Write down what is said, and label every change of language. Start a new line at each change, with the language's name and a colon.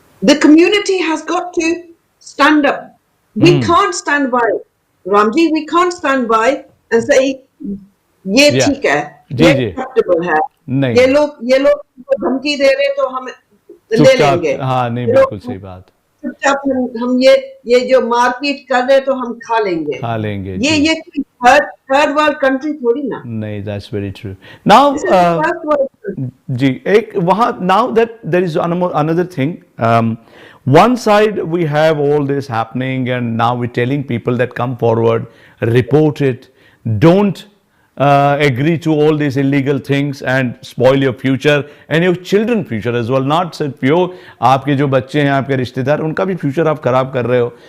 English: The community has got to stand up. We can't stand by, Ramji, we can't stand by and say
Hindi: ये ठीक है, ये acceptable है. नहीं, ये लोग धमकी दे रहे तो हम ले लेंगे. हाँ, नहीं, बिल्कुल सही बात. चुपचाप हम ये जो मारपीट कर रहे तो हम खा लेंगे. ये कोई थर्ड वर्ल्ड कंट्री थोड़ी ना. नहीं,
English: that's very true. Now
Hindi: जी एक वहाँ
English: now that there is another thing. One side we have all this happening and now we're telling people that come forward, report it, don't agree to all these illegal things and spoil your future and your children future as well. Not
Hindi: सिर्फ यो आपके जो बच्चे हैं आपके रिश्तेदार उनका भी future आप खराब कर रहे हो.